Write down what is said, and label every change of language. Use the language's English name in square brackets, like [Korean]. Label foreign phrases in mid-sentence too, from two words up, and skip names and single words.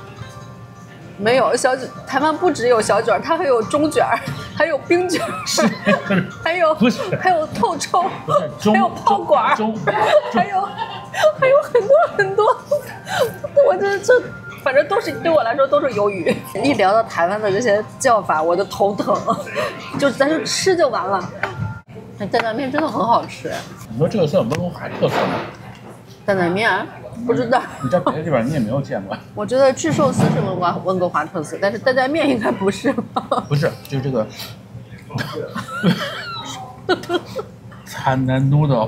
[Chinese] 沒有小卷，台灣不只有小卷，它還有中卷，還有冰卷，還有透抽，還有泡管，還有很多。我這反正都是对我來說都是魷魚。一聊到台灣的這些叫法，我就頭疼。咱就吃就完了。擔擔麵真的很好吃。你說這個算溫哥華特色嗎？擔擔麵不知道。你在別的地方你也沒有見過。我覺得炙壽司是溫哥華特色，但是擔擔麵應該不是吧？不是，就是這個。 [English] Tantan noodle。